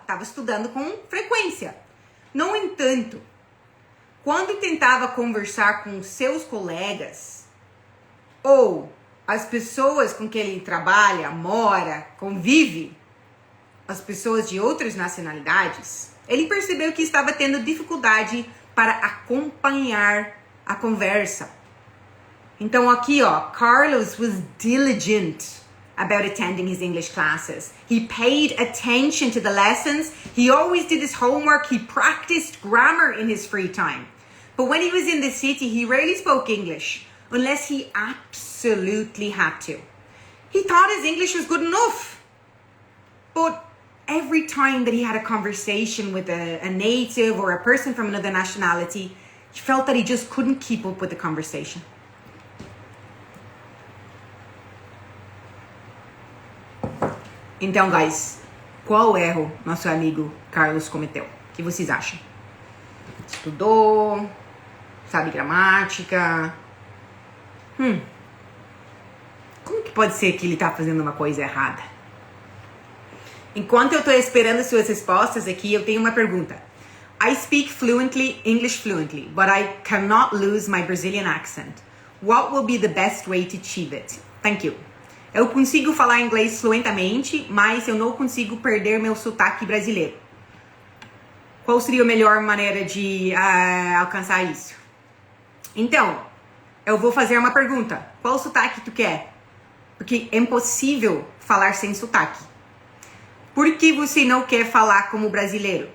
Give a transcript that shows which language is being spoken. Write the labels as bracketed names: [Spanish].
[Portuguese] Estava estudando com frequência. No entanto, quando tentava conversar com seus colegas ou as pessoas com quem ele trabalha, mora, convive, as pessoas de outras nacionalidades, ele percebeu que estava tendo dificuldade para acompanhar a conversa. Então aqui, ó, [English] Carlos was diligent about attending his English classes. He paid attention to the lessons. He always did his homework. He practiced grammar in his free time. But when he was in the city, he rarely spoke English unless he absolutely had to. He thought his English was good enough. But every time that he had a conversation with a native or a person from another nationality, he felt that he just couldn't keep up with the conversation. [Portuguese] Então, guys, qual erro nosso amigo Carlos cometeu? O que vocês acham? Estudou? Sabe gramática? Como que pode ser que ele tá fazendo uma coisa errada? Enquanto eu tô esperando suas respostas aqui, eu tenho uma pergunta. [English] I speak fluently, English fluently, but I cannot lose my Brazilian accent. What will be the best way to achieve it? Thank you. [Portuguese] Eu consigo falar inglês fluentemente, mas eu não consigo perder meu sotaque brasileiro. Qual seria a melhor maneira de alcançar isso? Então, eu vou fazer uma pergunta. Qual sotaque tu quer? Porque é impossível falar sem sotaque. Por que você não quer falar como brasileiro?